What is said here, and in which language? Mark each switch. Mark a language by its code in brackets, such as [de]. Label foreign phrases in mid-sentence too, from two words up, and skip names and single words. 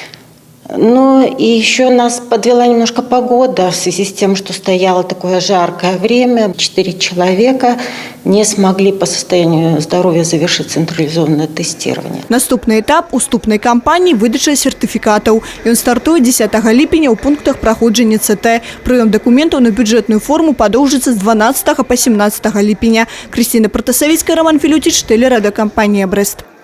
[ru] Ну и еще нас подвела немножко погода в связи с тем, что стояло такое жаркое время. 4 человека не смогли по состоянию здоровья завершить централизованное тестирование. [be] Наступны этап уступнай кампаніі выдача сертыфікатаў. Ён стартуе 10 ліпеня ў пунктах праходжання ЦТ. Прыём дакументаў на бюджэтную форму падоўжыцца з 12 па 17 ліпеня. Крысціна Протасавіцкая, Роман Філюціч, тэлерадыёкампанія «Брэст».